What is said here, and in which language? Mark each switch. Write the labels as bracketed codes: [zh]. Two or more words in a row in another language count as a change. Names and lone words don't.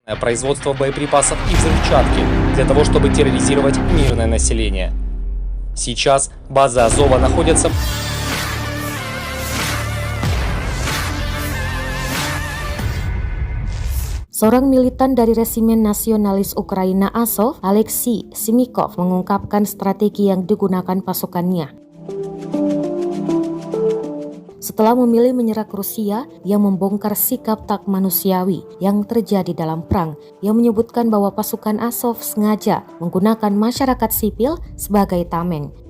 [ru] производство боеприпасов и взрывчатки для того, чтобы терроризировать мирное население. Сейчас базы Азова находятся [id] Seorang militan dari Resimen Nasionalis Ukraina Azov, Alexei Simikov, mengungkapkan strategi yang digunakan pasukannya. Setelah memilih menyerah ke Rusia yang membongkar sikap tak manusiawi yang terjadi dalam perang, yang menyebutkan bahwa pasukan Azov sengaja menggunakan masyarakat sipil sebagai tameng.